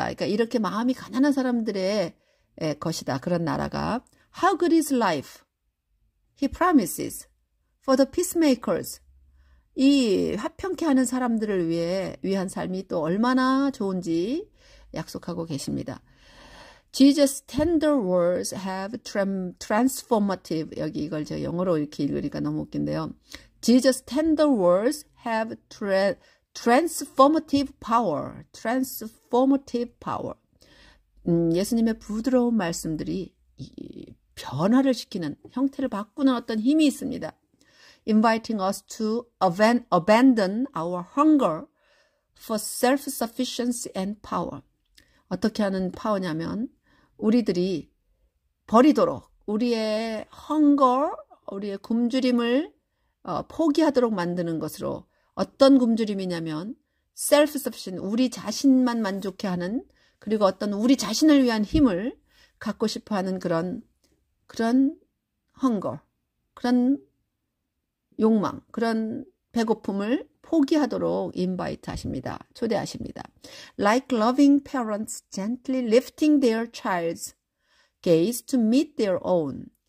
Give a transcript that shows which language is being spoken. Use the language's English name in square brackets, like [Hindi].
[Korean] 그러니까 이렇게 마음이 가난한 사람들의 것이다. 그런 나라가 [English] How good is life? He promises for the peacemakers. [Korean] 이 화평케 하는 사람들을 위한 삶이 또 얼마나 좋은지 약속하고 계십니다. [English] Jesus' tender words have transformative, [Korean] 여기 이걸 제가 영어로 이렇게 읽으니까 너무 웃긴데요. [English] Jesus' tender words have transformative power. transformative power. [Korean] 예수님의 부드러운 말씀들이 변화를 시키는, 형태를 바꾸는 어떤 힘이 있습니다. [English] Inviting us to abandon our hunger for self-sufficiency and power. [Korean] 어떻게 하는 파워냐면 우리들이 버리도록 우리의 hunger, 우리의 굶주림을 포기하도록 만드는 것으로, 어떤 굶주림이냐면 self-sufficient, 우리 자신만 만족해 하는, 그리고 어떤 우리 자신을 위한 힘을 갖고 싶어하는 그런 hunger, 그런 욕망, 그런 배고픔을 포기하도록 invite 하십니다. 초대하십니다. [English] Like loving parents gently lifting their child's gaze to meet their own.